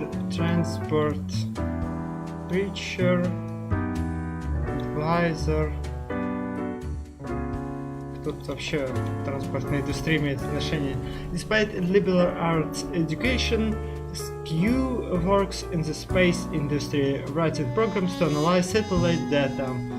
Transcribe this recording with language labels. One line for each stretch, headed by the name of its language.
English: Transport, preacher, advisor.
Russian: Кто-то вообще в транспортной индустрии имеет отношение.
English: Despite liberal arts education, Skew works in the space industry, writing programs to analyze satellite data.